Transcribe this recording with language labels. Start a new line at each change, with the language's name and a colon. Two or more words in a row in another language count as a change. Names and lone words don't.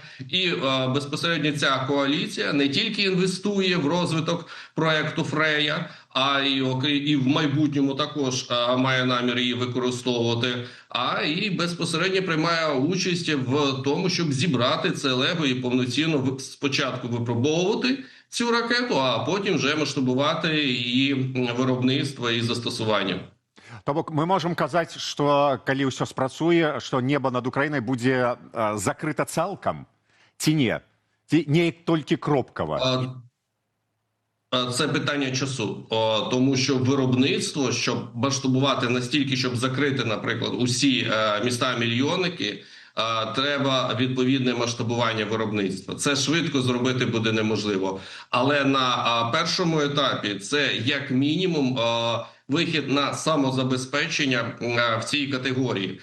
Ukrainian: І безпосередньо ця коаліція не тільки інвестує в розвиток проекту «Фрея», а і в майбутньому також має намір її використовувати, а і безпосередньо приймає участь в тому, щоб зібрати це лего і повноцінно спочатку випробовувати цю ракету, а потім вже масштабувати її виробництво і застосування.
Belarusian: То бок мы можем казаць, што калі ўсё спрацуе, што неба над Украінай будзе закрыта цалкам, ці не? Ці неяк толькі кропкава?
Ukrainian: Це питання часу, тому що виробництво, щоб масштабувати настільки, щоб закрити, наприклад, усі міста-мільйонники, треба відповідне масштабування виробництва. Це швидко зробити буде неможливо. Але на першому етапі це як мінімум вихід на самозабезпечення в цій категорії.